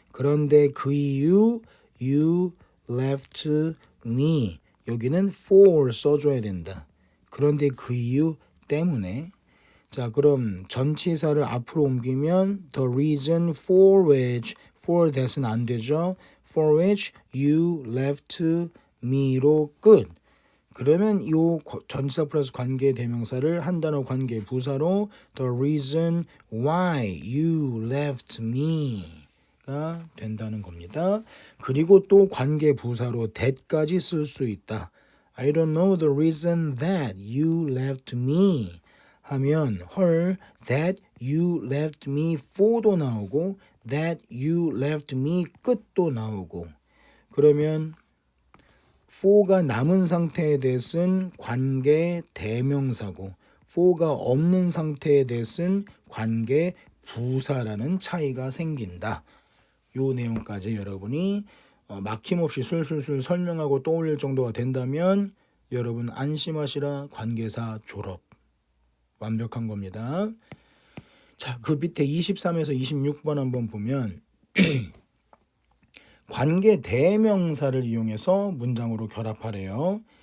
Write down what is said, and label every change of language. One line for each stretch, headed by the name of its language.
Korean: 그런데 그 이유
English: you left me.
Korean: 여기는 for 써줘야 된다. 그런데 그 이유 때문에 자, 그럼 전치사를 앞으로 옮기면 the reason for which for that은 안 되죠.
English: for which you left me로 끝.
Korean: 그러면 이 전치사 플러스 관계 대명사를 한 단어 관계 부사로
English: the reason why you left me
Korean: 가 된다는 겁니다. 그리고 또 관계 부사로 that까지 쓸 수 있다.
English: I don't know the reason that you left me
Korean: 하면 헐
English: that you left me for
Korean: 도 나오고 that you left me 끝도 나오고 그러면 for가 남은 상태에 대해서는 관계 대명사고 for가 없는 상태에 대해서는 관계 부사라는 차이가 생긴다. 요 내용까지 여러분이 막힘없이 술술술 설명하고 떠올릴 정도가 된다면 여러분 안심하시라. 관계사 졸업. 완벽한 겁니다. 자, 그 밑에 23에서 26번 한번 보면 관계 대명사를 이용해서 문장으로 결합하래요.